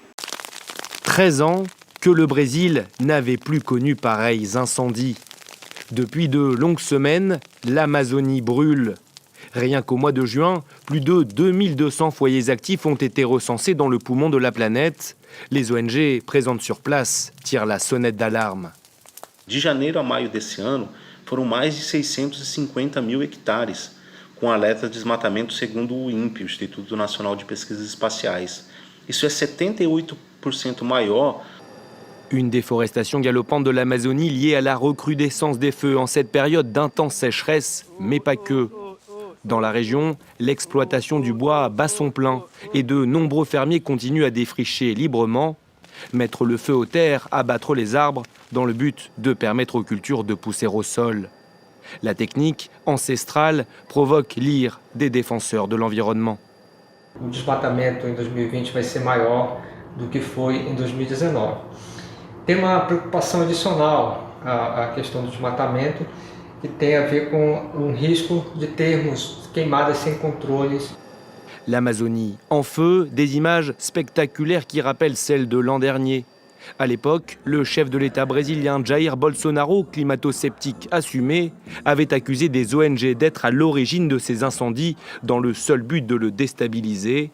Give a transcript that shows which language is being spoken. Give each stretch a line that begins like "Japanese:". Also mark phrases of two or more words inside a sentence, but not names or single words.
French: 13 ans que le Brésil n'avait plus connu pareils incendies. Depuis de longues semaines, l'Amazonie brûle. Rien qu'au mois de juin, plus de 2200 foyers actifs ont été recensés dans le poumon de la planète. Les ONG présentes sur place tirent la sonnette d'alarme.
Portuguese: De janeiro a maio desse ano, foram mais de 650.000 hectares, com alerta de desmatamento segundo o INPE, o Instituto Nacional de Pesquisas Espaciais. Isso é 78% maior.
French: Une déforestation galopante de l'Amazonie liée à la recrudescence des feux en cette période d'intense sécheresse, mais pas que. Dans la région, l'exploitation du bois bat son plein et de nombreux fermiers continuent à défricher librement, mettre le feu aux terres, abattre les arbres, dans le but de permettre aux cultures de pousser au sol. La technique ancestrale provoque l'ire des défenseurs de l'environnement.
Portuguese: O desmatamento em 2020 vai ser maior do que foi em 2019. Tem uma preocupação adicional à questão do desmatamento, que tem a ver com risco de termos queimadas sem controles.
French: L'Amazonie en feu, des images spectaculaires qui rappellent celles de l'an dernier. À l'époque, le chef de l'État brésilien Jair Bolsonaro, climato-sceptique assumé, avait accusé des ONG d'être à l'origine de ces incendies dans le seul but de le déstabiliser.